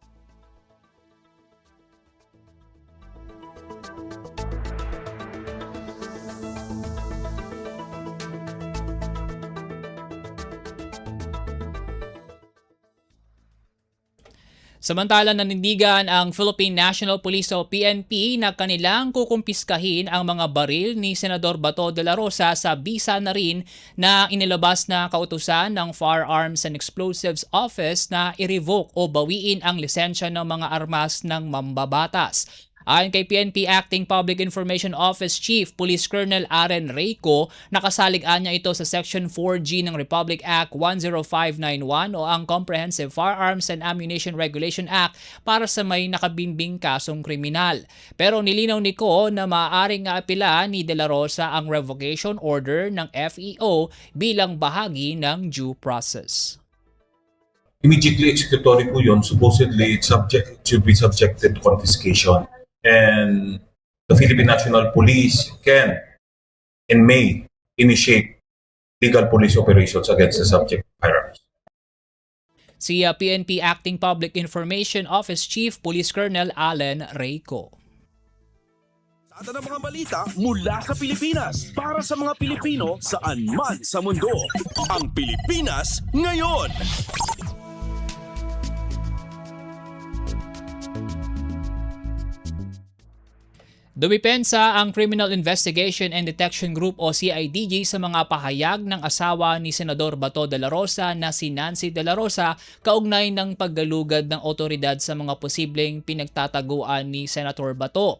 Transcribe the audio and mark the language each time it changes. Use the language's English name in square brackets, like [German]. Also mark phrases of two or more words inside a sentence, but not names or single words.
[Filipino] Samantala, nanindigan ang Philippine National Police o PNP na kanilang kukumpiskahin ang mga baril ni Senador Bato de la Rosa sa bisa na rin na inilabas na kautusan ng Firearms and Explosives Office na i-revoke o bawiin ang lisensya ng mga armas ng mambabatas. Ayon kay PNP Acting Public Information Office Chief Police Colonel Aren Reyco, nakasalig-an niya ito sa Section 4G ng Republic Act 10591 o ang Comprehensive Firearms and Ammunition Regulation Act para sa may nakabimbing kasong kriminal. Pero nilinaw ni Ko na maaaring apila ni De La Rosa ang revocation order ng FEO bilang bahagi ng [English] due process. Immediately executory [Filipino] po yun. [English] Supposedly, it should be subjected to confiscation. And the Philippine National Police can and may initiate legal police operations against the subject of firearms. [Filipino] Si PNP Acting Public Information Office Chief Police Colonel Allen Reyco. Sa ng mga balita mula sa Pilipinas para sa mga Pilipino saan man sa mundo. Ang Pilipinas Ngayon. Dumipensa ang Criminal Investigation and Detection Group o CIDG sa mga pahayag ng asawa ni Senador Bato de la Rosa na si Nancy de la Rosa kaugnay ng paggalugad ng otoridad sa mga posibleng pinagtataguan ni Senator Bato.